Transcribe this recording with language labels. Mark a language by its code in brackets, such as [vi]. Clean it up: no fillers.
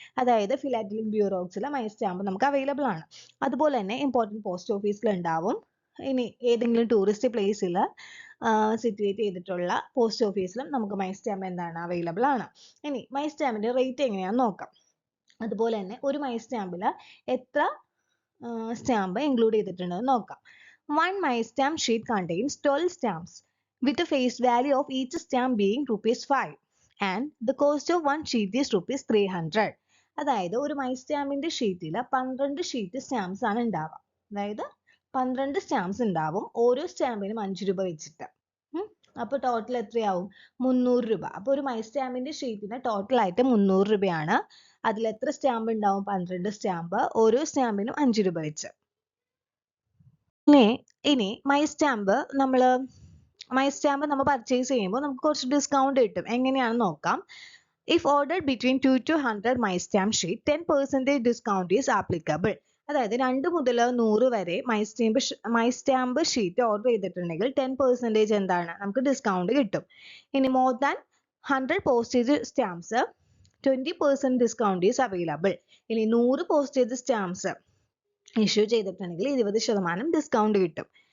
[ml] അതായത് philatelic ബ്യൂറോസിൽ my stamp നമുക്ക് available ആണ്. അതുപോലെ തന്നെ ഇമ്പോർട്ടൻറ്റ് പോസ്റ്റ് ഓഫീസിൽ ഉണ്ടാവും. ഇനി ഏതെങ്കിലും ടൂറിസ്റ്റ് പ്ലേസിൽ സിറ്റുവേറ്റ് ചെയ്തിട്ടുള്ള പോസ്റ്റ് ഓഫീസിലും നമുക്ക് മൈ സ്റ്റാമ്പ് എന്താണ് അവൈലബിൾ ആണ്. ഇനി മൈ സ്റ്റാമ്പിന്റെ റേറ്റ് എങ്ങനെയാണെന്ന് നോക്കാം. അതുപോലെ തന്നെ ഒരു മൈ സ്റ്റാമ്പിൽ എത്ര സ്റ്റാമ്പ് ഇൻക്ലൂഡ് ചെയ്തിട്ടുണ്ടെന്ന് നോക്കാം. [en] One my stamp sheet contains 12 stamps with a face value of each stamp being ₹5 and the cost of one sheet is ₹300. [ml] അതായത് ഒരു മൈ സ്റ്റാമ്പിന്റെ ഷീറ്റിൽ 12 ഷീറ്റ് സ്റ്റാമ്പ്സ് ആണ് ഉണ്ടാവുക. അതായത് 12 സ്റ്റാമ്പ്സ് ഉണ്ടാവും, ഓരോ സ്റ്റാമ്പിനും 5 രൂപ വെച്ചിട്ട്. അപ്പോൾ ടോട്ടൽ എത്രയാവും? 300 രൂപ. അപ്പോൾ ഒരു മൈ സ്റ്റാമ്പിന്റെ ഷീറ്റിന് ടോട്ടൽ ആയിട്ട് 300 രൂപയാണ്. അതിൽ എത്ര സ്റ്റാമ്പ് ഉണ്ടാവും? 12 സ്റ്റാമ്പ്, ഓരോ സ്റ്റാമ്പിനും 5 രൂപ വെച്ച്. ഇനി മൈ സ്റ്റാമ്പ് നമ്മൾ പർച്ചേസ് ചെയ്യുമ്പോൾ നമുക്ക് കുറച്ച് ഡിസ്കൗണ്ട് കിട്ടും. എങ്ങനെയാണെന്ന് നോക്കാം. [en] If ordered between 2 to 100 my stamp sheet, 10% discount is applicable. [ml] അതായത് 2 മുതൽ 100 വരെ മൈ സ്റ്റാമ്പ് ഷീറ്റ് ഓർഡർ ചെയ്തിട്ടുണ്ടെങ്കിൽ 10% എന്താണ് നമുക്ക് ഡിസ്കൗണ്ട് കിട്ടും. ഇനി [en] More than 100 postage stamps 20% discount is available. [ml] ഇനി 100 പോസ്റ്റേജ് സ്റ്റാമ്പ്സ് ഇഷ്യൂ ചെയ്തിട്ടുണ്ടെങ്കിൽ 20% ഡിസ്കൗണ്ട് കിട്ടും.